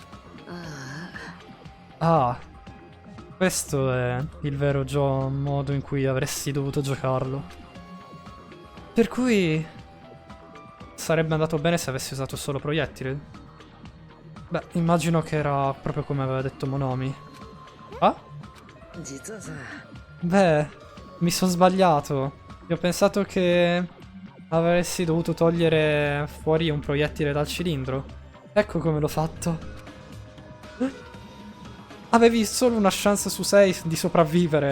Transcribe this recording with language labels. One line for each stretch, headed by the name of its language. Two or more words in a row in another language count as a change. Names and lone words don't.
Japanese: ああ
Italian: Ah, questo è il vero modo in cui avresti dovuto giocarlo. Per cui sarebbe andato bene se avessi usato solo proiettili. Beh, immagino che era proprio come aveva detto Monomi. Ah?
Japanese: 実はさ
Italian: Beh, mi sono sbagliato. Io ho pensato che avresti dovuto togliere fuori un proiettile dal cilindro. Ecco come l'ho fatto. Avevi solo una chance su 6 di sopravvivere.